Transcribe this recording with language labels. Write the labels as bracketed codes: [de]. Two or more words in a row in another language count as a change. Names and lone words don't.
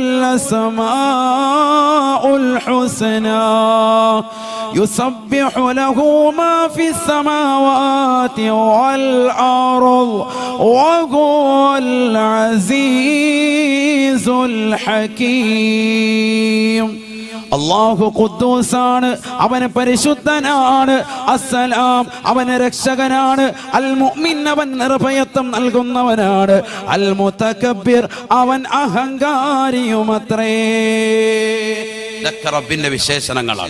[ar] الأسماء الحسنى يسبح له ما في السماوات والأرض وهو العزيز الحكيم [ml] അല്ലാഹു ഖുദ്ദൂസാണ്, അവൻ പരിശുദ്ധനാണ്. അസ്സലാം, അവൻ രക്ഷകനാണ്. അൽ മുഅ്മിൻ, അവൻ നിർഭയത്വം നൽകുന്നവനാണ്. അൽ മുതകബ്ബിർ, അവൻ അഹങ്കാരിയുമത്രേ. ഇതൊക്കെ റബ്ബിന്റെ വിശേഷണങ്ങളാണ്.